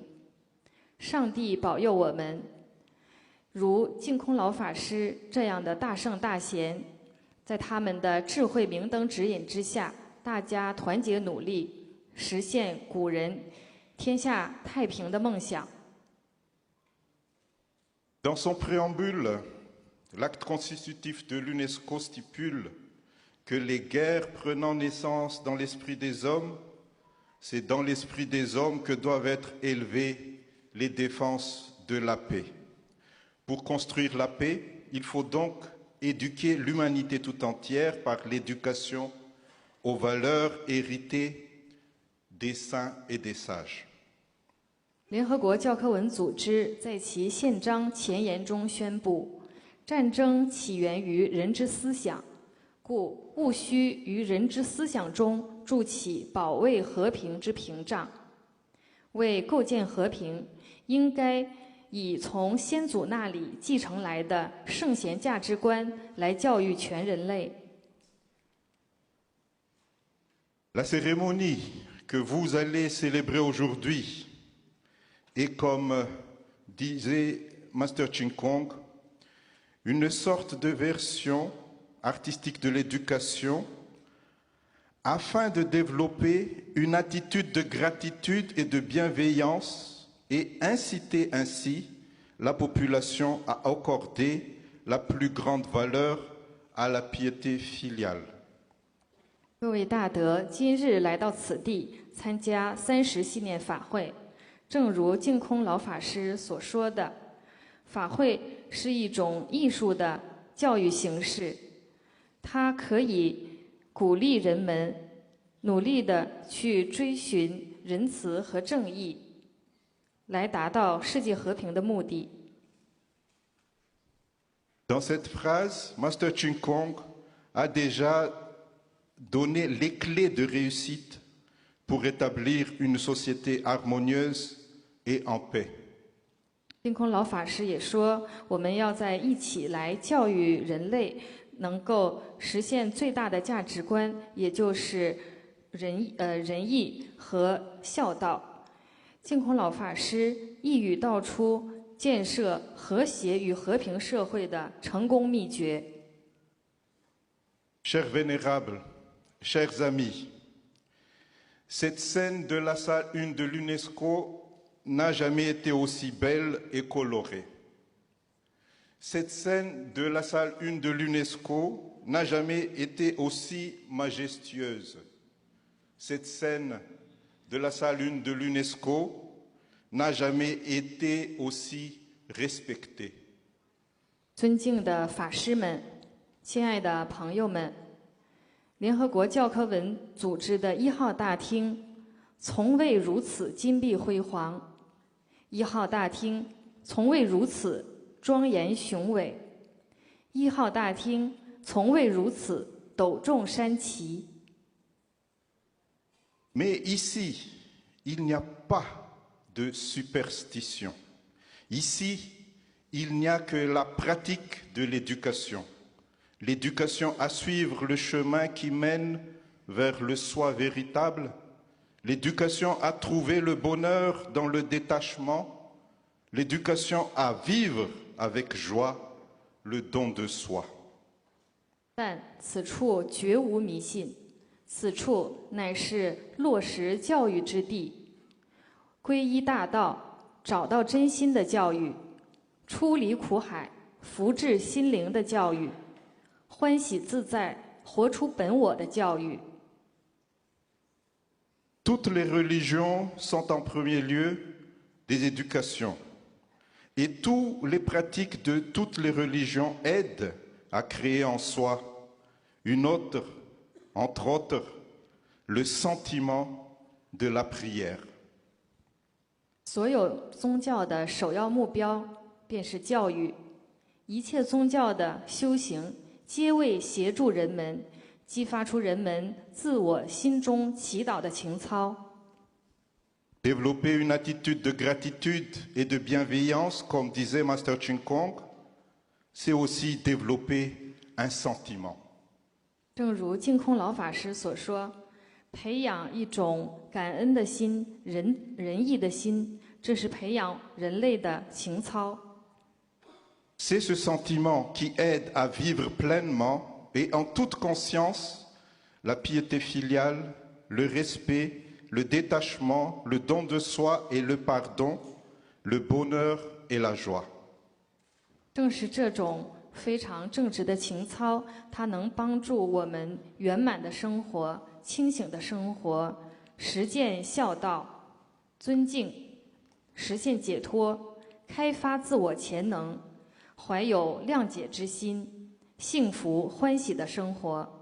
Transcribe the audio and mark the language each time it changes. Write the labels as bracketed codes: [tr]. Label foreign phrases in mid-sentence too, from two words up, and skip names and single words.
[zh] 上帝保佑我们，如净空老法师这样的大圣大贤，在他们的智慧明灯指引之下，大家团结努力，实现古人天下太平的梦想。 [fr] Dans son préambule, l'acte constitutif de l'UNESCO stipule que les guerres prenant naissance dans l'esprit des hommes, c'est dans l'esprit des hommes que doivent être élevées les défenses de la paix. Pour construire la paix, il faut donc éduquer l'humanité tout entière par l'éducation aux valeurs héritées des saints et des sages. [zh] 联合国教科文组织在其宪章前言中宣布：战争起源于人之思想，故务须于人之思想中筑起保卫和平之屏障。为构建和平，应该以从先祖那里继承来的圣贤价值观来教育全人类。 [fr] La cérémonie que vous allez célébrer aujourd'hui, et comme disait Master Jinkong, une sorte de version artistique de l'éducation afin de développer une attitude de gratitude et de bienveillance et inciter ainsi la population à accorder la plus grande valeur à la piété filiale. [zh] 各位大德，今日来到此地参加30系列法会。正如净空老法师所说的，法会是一种艺术的教育形式，它可以鼓励人们努力地去追寻仁慈和正义，来达到世界和平的目的。 [fr] Dans cette phrase, Master Jinkong a déjà donner les clés de réussite pour établir une société harmonieuse et en paix. [zh] 净空老法师也说，我们要在一起来教育人类，能够实现最大的价值观，也就是仁义和孝道。净空老法师一语道出建设和谐与和平社会的成功秘诀。 [fr] Chers vénérables, chers amis, cette scène de la salle 1 de l'UNESCO n'a jamais été aussi belle et colorée. Cette scène de la salle 1 de l'UNESCO n'a jamais été aussi majestueuse. Cette scène de la salle 1 de l'UNESCO n'a jamais été aussi respectée. [zh] 尊敬的法师们，亲爱的朋友们，联合国教科文组织的1号大厅从未如此金碧辉煌，1号大厅从未如此庄严雄伟，1号大厅从未如此斗众山齐。 [fr] Mais ici, il n'y a pas de superstition. Ici, il n'y a que la pratique de l'éducation. L'éducation à suivre le chemin qui mène vers le soi véritable. L'éducation à trouver le bonheur dans le détachement. L'éducation à vivre avec joie le don de soi. [zh] 但此处绝无迷信，此处乃是落实教育之地，皈依大道，找到真心的教育，出离苦海，福至心灵的教育，欢喜自在，活出本我的教育。 [fr] Toutes les religions sont en premier lieu des éducations. Et toutes les pratiques de toutes les religions aident à créer en soi une autre, entre autres, le sentiment de la prière. [zh] 所有宗教的首要目标便是教育，一切宗教的修行皆为协助人们激发出人们自我心中祈祷的情操。 [fr] Développer une attitude de gratitude et de bienveillance, comme disait Master Ching Kong, c'est aussi développer un sentiment. [zh] 正如净空老法师所说，培养一种感恩的心、仁义的心，这是培养人类的情操。 [fr] C'est ce sentiment qui aide à vivre pleinement et en toute conscience la piété filiale, le respect, le détachement, le don de soi et le pardon, le bonheur et la joie. [zh] 正是这种非常正直的情操，它能帮助我们圆满的生活、清醒的生活，实践孝道、尊敬，实现解脱，开发自我潜能，怀有谅解之心，幸福欢喜的生活。